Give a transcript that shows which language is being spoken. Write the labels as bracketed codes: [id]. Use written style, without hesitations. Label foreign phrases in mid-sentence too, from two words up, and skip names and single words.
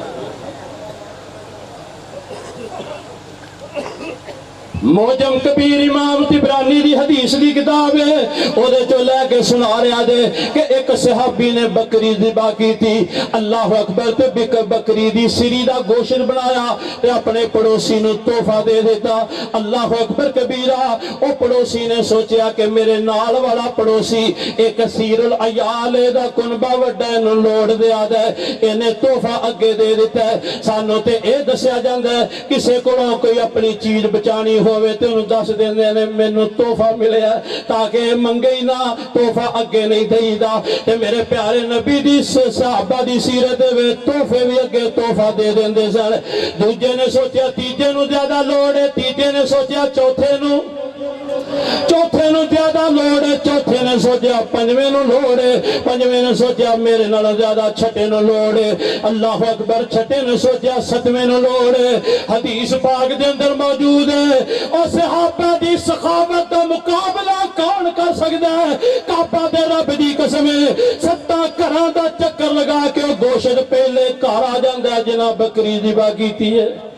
[pa] موجم کبیر امام طبرانی دی حدیث دی کتاب ہے، او دے جو لے کے سنا رہا دے کہ ایک صحابی نے بکری ذبح کی تھی، [ar] اللہ اکبر، [pa] تے بکری دی سری دا گوشت بنایا تے اپنے پڑوسی نو تحفہ دے دیتا، [ar] اللہ اکبر کبیرہ۔ [pa] او پڑوسی نے سوچیا کہ میرے نال والا پڑوسی ایک کثیر العیال دا کنبہ وڈا نو لوڑ دیا دے، انہیں تحفہ اگے دے دیتا ہے۔ سانو تے اے دسیا جاندا ہے کسے کولوں کوئی اپنی چیز بچانی ہوئے تے انہوں دس دیندے نے مینوں تحفہ ملیا تاکہ منگے ہی نہ، تحفہ اگے نہیں دئی دا۔ تے میرے پیارے نبی دی صحابہ دی سیرت وے تحفے بھی اگے تحفہ دے دیندے سن۔ دوجے نے سوچیا تیجے نو زیادہ لوڑ ہے، تیجے نے سوچیا چوتھے نو زیادہ لوڑ ہے، چوتھے نے سوچیا پنجویں نو لوڑ ہے، پنجویں نے سوچیا میرے نال زیادہ چھٹے نو لوڑ ہے، [ar] اللہ اکبر، [pa] چھٹے نے سوچیا ستویں نو لوڑ ہے۔ حدیث پاک دے اندر موجود ہے اور صحابہ دی سخاوت دا مقابلہ کون کر سکتا ہے؟ کعبہ دے رب دی قسم ہے، 7 گھراں دا چکر لگا کے گوشت پہلے گھر آ جاندا ہے جناب بکری ذبح کیتی ہے۔